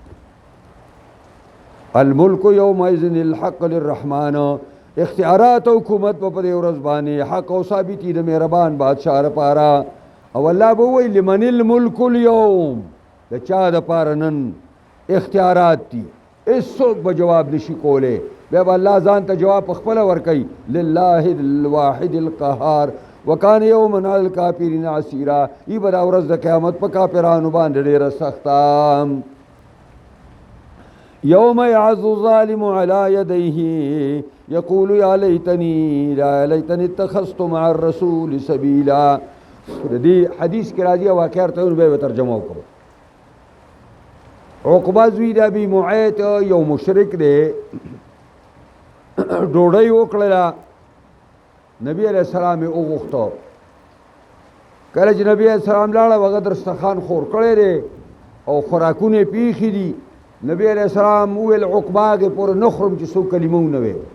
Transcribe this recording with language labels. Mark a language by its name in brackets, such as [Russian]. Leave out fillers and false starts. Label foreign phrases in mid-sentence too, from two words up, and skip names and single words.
[Arabic] الملک یومئذ الحق للرحمن [Pashto] اختیارات او حکومت په دې ورځ باندې حق او ثابتي د مهربان بادشاہ لپاره او الله به وایي [Arabic] لمن الملک اليوم [Pashto] د چا دپاره نن اختیارات دي هېڅوک به جواب نشي کولی بیا به الله ځان ته جواب پخپله ورکوي [Arabic] لله الواحد القهار وکان یوما علی الکافرین عسیرا [Pashto] ای به دا ورځ د قیامت په کافرانو باندې ډېره سخته [Arabic] یوم یعض الظالم علی یدیه یقول یا لیتنی اتخذت مع الرسول سبیلا [Pashto] د دې حدیث کې راځي واقعه ورته به ترجمه وکړو عقبه زوی د ابي معیط یو مشرک دی ډوډۍ وکړله نبی [Arabic] علیہ السلام [Pashto] یې وغوښته کله چې نبی [Arabic] علیہ السلام [Pashto] لاړه هغه دسترخوان خور کړی دی او خوراکونه یې پیښي دي نبی [Arabic] علیہ السلام [Pashto] وویل عقبه هغې پورې نه خورم چې څوک کلمه ونه ویل